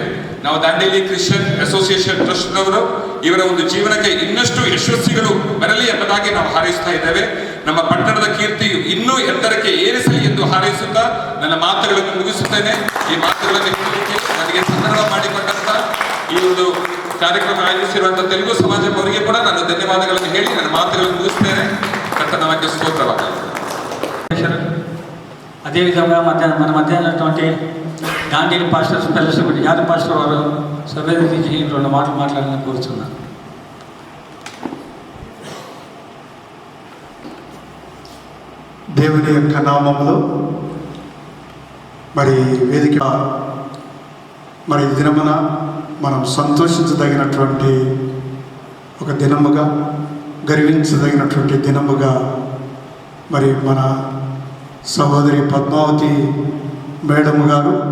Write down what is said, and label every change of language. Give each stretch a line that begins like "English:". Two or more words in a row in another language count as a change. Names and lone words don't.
Kannada: ನಾವು ದಾಂಡೇಲಿ ಕ್ರಿಶ್ಚಿಯನ್ ಅಸೋಸಿಯೇಷನ್ ಟ್ರಸ್ಟ್ನವರು ಇವರ ಒಂದು ಜೀವನಕ್ಕೆ ಇನ್ನಷ್ಟು ಯಶಸ್ವಿಗಳು ಬರಲಿ ಎಂಬುದಾಗಿ ನಾವು ಹಾರೈಸ್ತಾ ಇದ್ದೇವೆ. ನಮ್ಮ ಪಟ್ಟಣದ ಕೀರ್ತಿಯು ಇನ್ನೂ ಎತ್ತರಕ್ಕೆ ಏರಿಸಲಿ ಎಂದು ಹಾರೈಸುತ್ತಾ ನನ್ನ ಮಾತುಗಳನ್ನು ಮುಗಿಸುತ್ತೇನೆ. ಈ ಮಾತುಗಳನ್ನು ಹೇಳಲಿಕ್ಕೆ ನನಗೆ ಸಂದರ್ಭ ಮಾಡಿಕೊಂಡಂತ ಈ ಒಂದು ಕಾರ್ಯಕ್ರಮ ಆಯೋಜಿಸಿರುವಂತಹ ತೆಲುಗು ಸಮಾಜ ಅವರಿಗೆ ಕೂಡ ನಾನು ಧನ್ಯವಾದಗಳನ್ನು ಹೇಳಿ ನನ್ನ ಮಾತುಗಳನ್ನು ಮುಗಿಸ್ತೇನೆ.
Telugu: కర్తనవాక్య స్తోత్రవాదాలు. అదేవిధంగా మన మధ్య ఉన్నటువంటి గాంధీ పాస్టర్స్ ఫెలోషిప్ యాద పాస్టర్ వారు సభ్యులకి 2 మాటలు మాట్లాడాలని కోరుతున్నాను. దేవుని యొక్క నామములో మరి వేదిక మరి దినమున మనం సంతోషించదగినటువంటి ఒక దినముగా, గర్వించదగినటువంటి దినముగా మరి మన సహోదరి పద్మావతి మేడము గారు